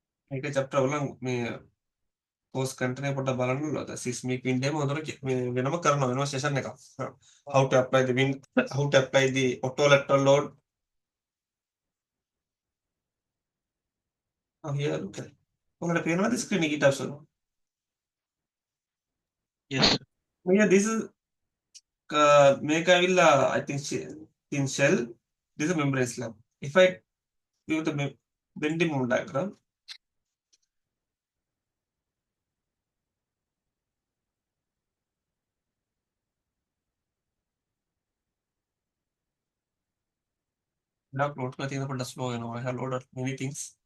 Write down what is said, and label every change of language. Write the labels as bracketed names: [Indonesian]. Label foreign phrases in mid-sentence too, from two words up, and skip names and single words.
[Sinhala] මේක chapter වල මේ [English] course content [Sinhala] එක පොඩ්ඩක් බලන්න ඕනද [English] seismic wind [Sinhala] එක හොඳට වෙනම කරනවා වෙනම session එකක්. [English] How to apply the wind, how to apply the lateral load. Here look at. [Sinhala] ඔයාලට පේනවද screen එක ETABS වල? [English] Yes. Yeah, this is [Sinhala] මේක ඇවිල්ලා [English] I think in shell. This is a membrane slab. If I give the bending moment diagram, now load I think the slow, I have loaded many things.